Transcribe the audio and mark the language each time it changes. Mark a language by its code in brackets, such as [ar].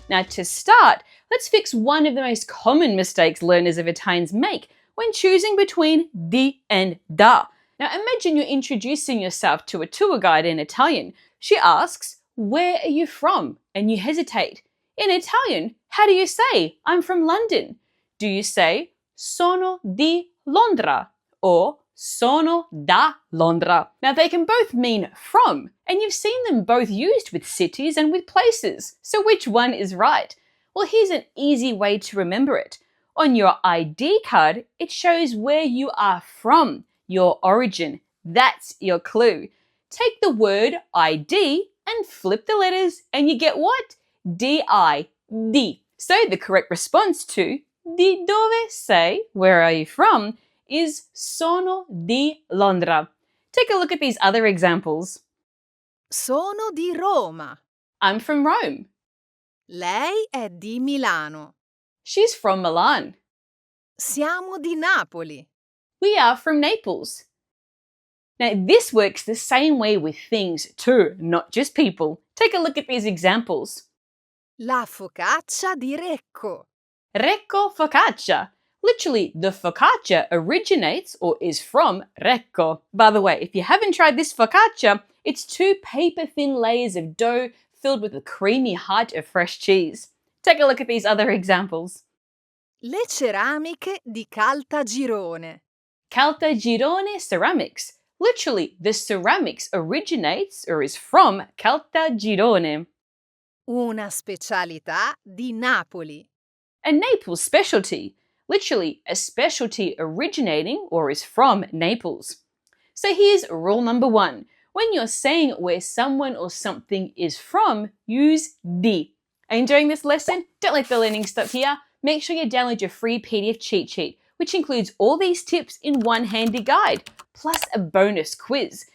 [en] Now to start, let's fix one of the most common mistakes learners of Italians make when choosing between di and da. Now imagine you're introducing yourself to a tour guide in Italian. She asks, "Where are you from?" and you hesitate. In Italian, how do you say, "I'm from London"? Do you say, [it] "Sono di Londra" or "Sono da Londra"? [en] Now they can both mean from, and you've seen them both used with cities and with places. So which one is right? Well, here's an easy way to remember it. On your ID card, it shows where you are from, your origin. That's your clue. Take the word ID and flip the letters and you get what? D-I, di. So the correct response to [it] di dove sei, [en] where are you from, is [it] sono di Londra. [en] Take a look at these other examples. [it] Sono di Roma. [en] I'm from Rome. [it] Lei è di Milano. [en] She's from Milan. [it] Siamo di Napoli. [en] We are from Naples. Now this works the same way with things too, not just people. Take a look at these examples. [it] La focaccia di Recco. [en] Recco focaccia. Literally, the focaccia originates or is from Recco. By the way, if you haven't tried this focaccia, it's 2 paper-thin layers of dough filled with a creamy height of fresh cheese. Take a look at these other examples. [it] Le ceramiche di Caltagirone. [en] Caltagirone ceramics. Literally, the ceramics originates or is from Caltagirone. [it] Una specialità di Napoli. [en] A Naples specialty. Literally, a specialty originating or is from Naples. So here's rule number 1. When you're saying where someone or something is from, use di. Are you enjoying this lesson? Don't let the learning stop here. Make sure you download your free PDF cheat sheet, which includes all these tips in one handy guide, plus a bonus quiz.